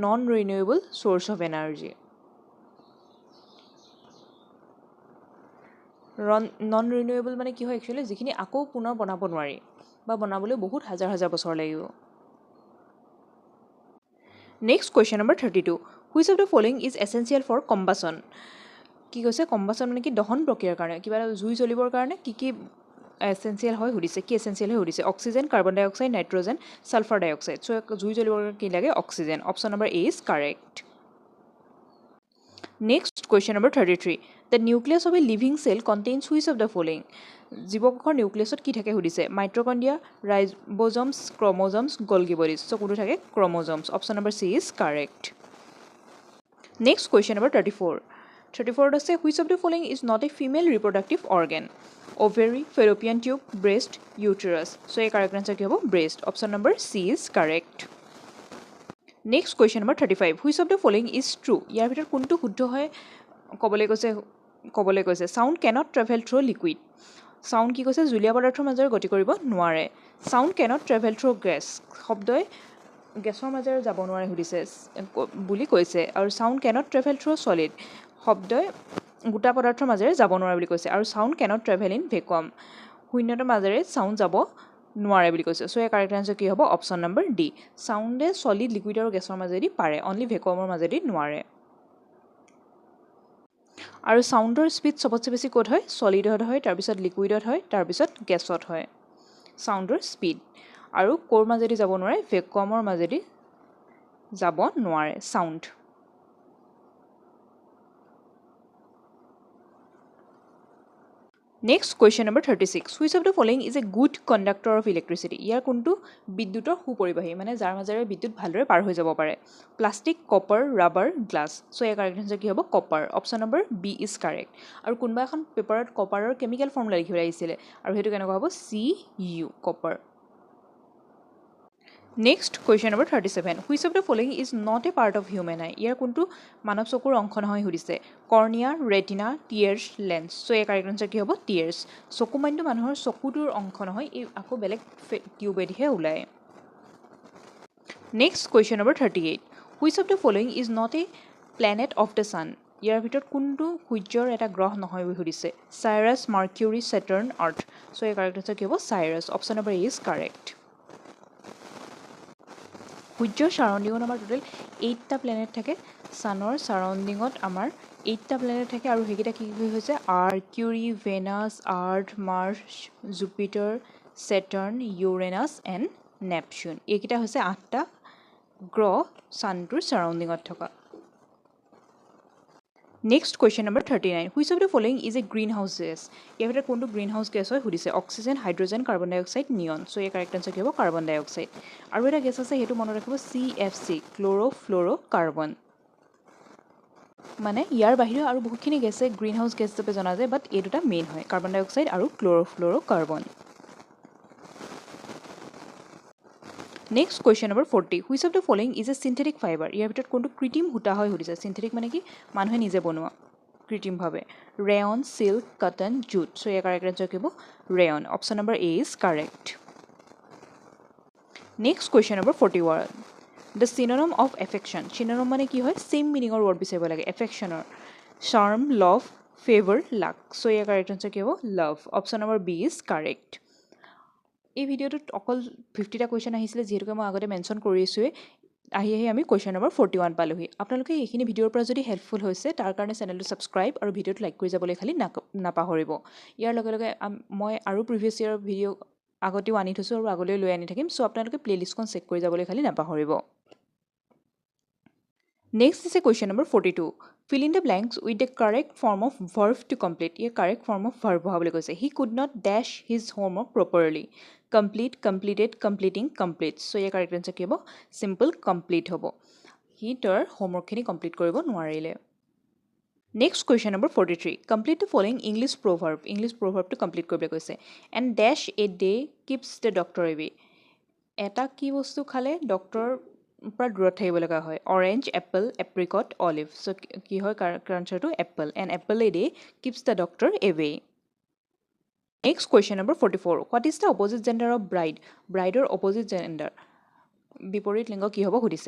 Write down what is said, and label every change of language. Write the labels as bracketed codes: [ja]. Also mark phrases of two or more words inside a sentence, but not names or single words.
[en] non renewable source of energy. non renewable [as] মানে কি হয়? একচুৱেলি যিখিনি আকৌ পুনৰ বনাব নোৱাৰি বা বনাবলৈ বহুত হাজাৰ হাজাৰ বছৰ লাগিব। [en] next question number 32. which of the following is essential for combustion? [as] কি কৈছে? কম্বাছন মানে কি? দহন প্ৰক্ৰিয়াৰ কাৰণে, কিবা এটা জুই জ্বলিবৰ কাৰণে কি এছেঞ্চিয়েল হয় সুধিছে। কি এছেঞ্চিয়েল হয় সুধিছে? [en] oxygen, carbon dioxide, nitrogen, sulphur dioxide. চ' [as] জুই জ্বলিবৰ কাৰণে কি লাগে? [en] oxygen. option number A is correct. next question number 33. the nucleus of a living cell contains which of the following? [as] জীৱকোষৰ নিউক্লিয়াছত কি থাকে সুধিছে। [en] mitochondria, ribosomes, chromosomes, golgi bodies. চ' [as] কোনটো থাকে? [en] chromosomes. option number C is correct. next question number 34. 34 আছে which of the following is not a female reproductive organ? Ovary, fallopian tube, breast, uterus. So এই correct answer কি হ'ব? Breast. Option number C is correct. Next question number 35. Which of the following is true? [as] ইয়াৰ ভিতৰত কোনটো শুদ্ধ হয় ক'বলৈ কৈছে [en] sound cannot travel through liquid. [as] Sound কি কৈছে জুলীয়া পদাৰ্থৰ মাজেৰে গতি কৰিব নোৱাৰে. [en] Sound cannot travel through gas. [as] শব্দই গেছৰ মাজেৰে যাব নোৱাৰে সুধিছে বুলি কৈছে আৰু [en] sound cannot travel through solid. [as] শব্দই গোটা পদাৰ্থৰ মাজেৰে যাব নোৱাৰে বুলি কৈছে আৰু [en] sound cannot travel in vacuum. [as] শূন্যতাৰ মাজেৰে sound যাব নোৱাৰে বুলি কৈছে। [en] সো এই correct answer [as] কি হ'ব? [en] option number D. soundে solid liquid [as] আৰু গেছৰ মাজেদি পাৰে, অনলি ভেকুৱামৰ মাজেদি নোৱাৰে। আৰু [en] soundৰ speed [as] সবতছে বেছি ক'ত হয়? সলিডত হয়, তাৰপিছত লিকুইডত হয়, তাৰপিছত গেছত হয় [en] soundৰ speed। [as] আৰু ক'ৰ মাজেদি যাব নোৱাৰে? ভেকুৱামৰ মাজেদি যাব নোৱাৰে সাউণ্ড। [en] Next question number 36. Which of the following is a good conductor of electricity? [as] ইয়াৰ কোনটো বিদ্যুতৰ সুপৰিবাহী, মানে যাৰ মাজেৰে বিদ্যুৎ ভালদৰে পাৰ হৈ যাব পাৰে? [en] plastic, copper, rubber, glass. so ইয়াৰ correct answer [as] কি হ'ব? [en] কপাৰ। option number B is correct. [as] আৰু কোনোবা এখন পেপাৰত কপাৰৰ [en] chemical formula [as] লিখিবলৈ আহিছিলে আৰু সেইটো কেনেকুৱা হ'ব? [en] Cu, কপাৰ। Next question number 37. Which of the following is not a part of human eye? [as] ইয়াৰ কোনটো মানৱ চকুৰ অংশ নহয় সুধিছে? [en] cornea, retina, tears, lens. so এই correct answer [as] কি হ'ব? [en] টিয়াৰ্ছ। [as] চকুমাইনটো মানুহৰ চকুটোৰ অংশ নহয়, এই আকৌ বেলেগ টিউবেদিহে ওলায়। [en] Next question number 38. Which of the following is not a planet of the sun? [as] ইয়াৰ ভিতৰত কোনটো সূৰ্যৰ এটা গ্ৰহ নহয় বুলি সুধিছে? [en] Sirius, Mercury, Saturn, Earth. so এই correct answer [as] কি হ'ব? [en] চাইৰাছ। option number A is correct. [as] সূৰ্যৰ সাৰাউণ্ডিঙত আমাৰ টোটেল 8টা প্লেনেট থাকে। ছানৰ সাৰাউণ্ডিঙত আমাৰ 8টা প্লেনেট থাকে আৰু সেইকেইটা কি কি হৈছে? আৰ্কিউৰি, ভেনাছ, আৰ্থ, মাৰ্চ, জুপিটাৰ, চেটাৰ্ণ, ইউৰেনাছ এণ্ড নেপচুন। এইকেইটা হৈছে 8টা গ্ৰহ ছানটোৰ সাৰাউণ্ডিঙত থকা। [en] Next question number 39. Which of the following is a greenhouse gas? [as] ইয়াৰ ভিতৰত কোনটো [en] greenhouse gas [as] হয় সুধিছে? [en] oxygen, hydrogen, carbon dioxide, neon. সো এই correct answer [as] কি হ'ব? [en] carbon dioxide. [as] আৰু এটা গেছ আছে, সেইটো মনত ৰাখিব, CFC, [en] chloro fluoro carbon. [as] মানে ইয়াৰ বাহিৰেও আৰু বহুতখিনি গেছে [en] greenhouse gas [as] হিচাপে জনা যায়, বাট এই দুটা মেইন হয়, [en] carbon dioxide [as] আৰু [en] chloro fluoro carbon. Next question number 40. Which of the following is a synthetic fiber? [as] ইয়াৰ ভিতৰত কোনটো কৃত্ৰিম সূতা হয় সুধিছে? সিনথেটিক মানে কি? মানুহে নিজে বনোৱা কৃত্ৰিমভাৱে। [en] rayon, silk, cotton, jute. সো ইয়াৰ correct answer [as] কি হ'ব? [en] rayon. option number A is correct. Next question number 41. The synonym of affection. [as] Synonym মানে কি হয়? [en] same meaningৰ word [as] বিচাৰিব লাগে এফেকশ্যনৰ। [en] charm, love, favour, luck. so ইয়াৰ correct answer [as] কি হ'ব? [en] লাভ। option number B is correct. [as] এই ভিডিঅ'টোত অকল 50টা কুৱেশ্যন আহিছিলে, যিহেতুকে মই আগতে মেনশ্যন কৰিছোঁৱেই। আহি আমি কুৱেশ্যন নম্বৰ 41 পালোহি। আপোনালোকে এইখিনি ভিডিঅ'ৰ পৰা যদি হেল্পফুল হৈছে, তাৰ কাৰণে চেনেলটো ছাবস্ক্ৰাইব আৰু ভিডিঅ'টো লাইক কৰি যাবলৈ খালি নাপাহৰিব। ইয়াৰ লগে লগে মই আৰু [en] previous yearৰ video' [as] আগতেও আনি থৈছোঁ আৰু আগলৈ লৈ আনি থাকিম। চ' আপোনালোকে [en] playlistখন check [as] কৰি যাবলৈ খালি নাপাহৰিব। [en] Next is a question number 42. Fill in the blanks with the correct form of verb to complete. Here correct form of verb [as] বহাবলৈ কৈছে। [en] He could not dash his homework properly. Complete, completed, completing, completes. So here correct answer [as] কি হ'ব? [en] Simple complete [as] হ'ব। He তাৰ homeworkখিনি complete কৰিব নোৱাৰিলে। [en] Next question number 43. Complete the following English proverb. English proverb to complete [as] কৰিবলৈ কৈছে। [en] And dash a day keeps the doctor away. [as] এটা কি বস্তু খালে ডক্টৰ পৰা দূৰত থাকিব লগা হয়? [en] orange, apple, apricot, olive. so' [as] কি হয় [en] answerটো? apple। and apple a day keeps the doctor away. next question number 44. what is the opposite gender of bride? brideৰ opposite gender [as] বিপৰীত লিংগ কি হ'ব সুধিছে?